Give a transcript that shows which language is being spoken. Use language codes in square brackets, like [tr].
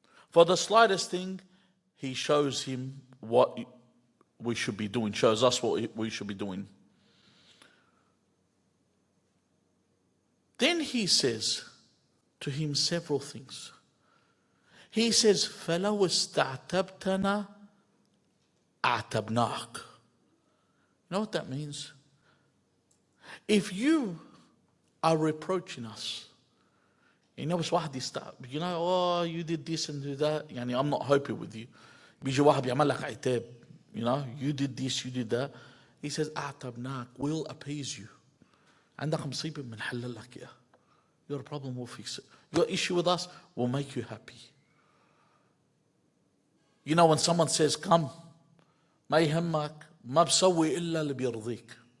[en] For the slightest thing, he shows him what we should be doing, shows us what we should be doing. Then he says to him several things. He says, [ar] فَلَوْ اسْتَعْتَبْتَنَا أَعْتَبْنَاكَ. [en] You know what that means? If you are reproaching us, you know, oh, you did this and do that. I'm not happy with you. You know, you did this, you did that. He says, [ar] أَعْتَبْنَاكَ, [en] we'll appease you. [ar] عندك مصيبة بنحل لك إياها. [en] Your problem, we'll fix it. Your issue with us will make you happy. You know, when someone says, come, [ar] ما يهمك, ما بسوي إلا اللي بيرضيك.